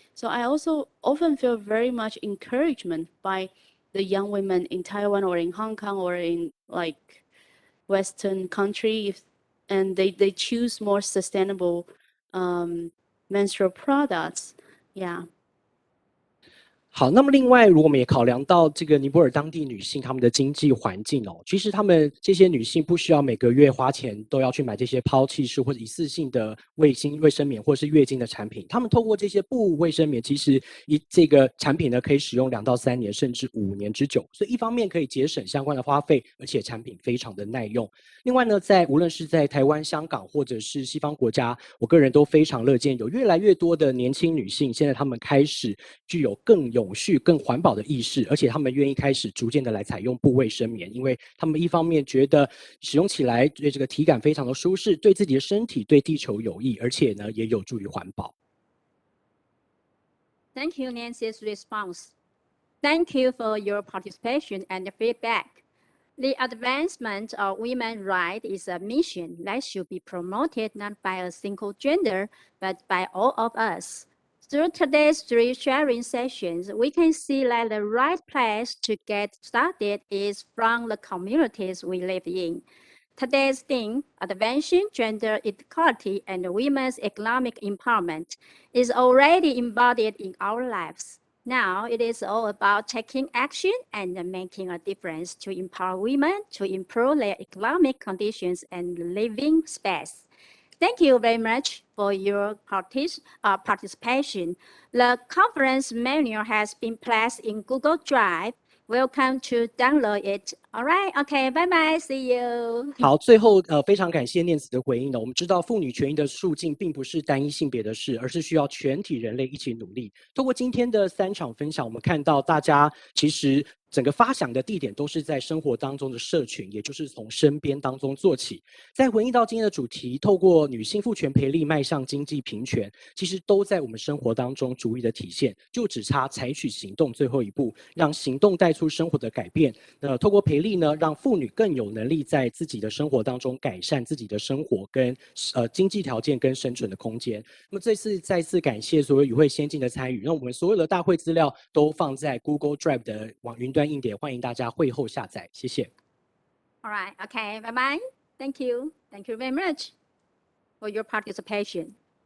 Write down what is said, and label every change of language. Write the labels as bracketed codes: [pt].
[en] So I also often feel very much encouragement by the young women in Taiwan or in Hong Kong or in like Western country, and they choose more sustainable menstrual products. Yeah. [zh] 好，那么另外，如果我们也考量到这个尼泊尔当地女性她们的经济环境哦，其实她们这些女性不需要每个月花钱都要去买这些抛弃式或者一次性的卫生棉或是月经的产品，她们透过这些布卫生棉，其实这个产品呢可以使用2到3年甚至5年之久，所以一方面可以节省相关的花费，而且产品非常的耐用。另外呢，无论是在台湾、香港或者是西方国家，我个人都非常乐见有越来越多的年轻女性，现在她们开始具有更永续、更环保的意识，而且她们愿意开始逐渐的来采用布卫生棉，因为她们一方面觉得使用起来对这个体感非常的舒适，对自己的身体、对地球有益，而且呢也有助于环保。 [en] Thank you, Nancy's response. Thank you for your participation and feedback. The advancement of women's rights is a mission that should be promoted not by a single gender, but by all of us. Through today's 3 sharing sessions, we can see that the right place to get started is from the communities we live in. today's theme, advancing gender equality and women's economic empowerment, is already embodied in our lives. Now it is all about taking action and making a difference to empower women to improve their economic conditions and living space. Thank you very much for your participation. The conference manual has been placed in Google Drive. Welcome to download it. All right, okay, bye bye, see you. [zh] 好，最后非常感谢念慈的回应呢。我们知道妇女权益的促进并不是单一性别的事，而是需要全体人类一起努力。通过今天的3场分享，我们看到大家其实整个发想的地点都是在生活当中的社群，也就是从身边当中做起。再回应到今天的主题，透过女性赋权培力迈向经济平权，其实都在我们生活当中逐一的体现，就只差采取行动最后一步，让行动带出生活的改变。透过培力呢，让妇女更有能力在自己的生活当中改善自己的生活跟经济条件跟生存的空间。那么这次再次感谢所有与会先进的参与，那我们所有的大会资料都放在 Google Drive 的云端硬碟，欢迎大家会后下载，谢谢。 [en] All right, okay, bye bye. Thank you very much for your participation.